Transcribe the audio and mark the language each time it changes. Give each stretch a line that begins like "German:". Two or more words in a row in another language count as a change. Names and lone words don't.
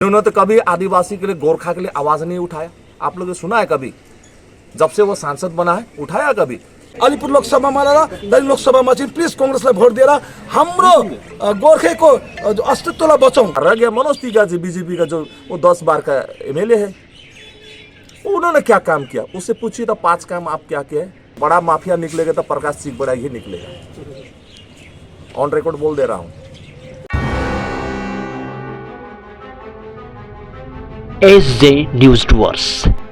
Hindi: उन्होंने तो कभी आदिवासी के लिए, गोरखा के लिए आवाज नहीं उठाया। आप लोगों ने सुना है कभी? जब से वो सांसद बना है उठाया कभी?
Nepali: अलिपुर लोकसभामा दलित लोकसभामा चाहिँ प्लिज कांग्रेसलाई भोट दिएर हाम्रो गोर्खेको जो अस्तित्वलाई बचाउँ।
Hindi: रह गया मनोज तिवारी जी, बीजेपी का, जो वो 10 बार का एमएलए है। उन्होंने क्या काम किया? उससे पूछिए तो 5 काम आप क्या किए? बड़ा माफिया निकलेगा तो प्रकाश सिंह बड़ा ही निकलेगा।
English: on record
Hindi: बोल दे रहा हूँ। SJ न्यूज़ टूअर्स।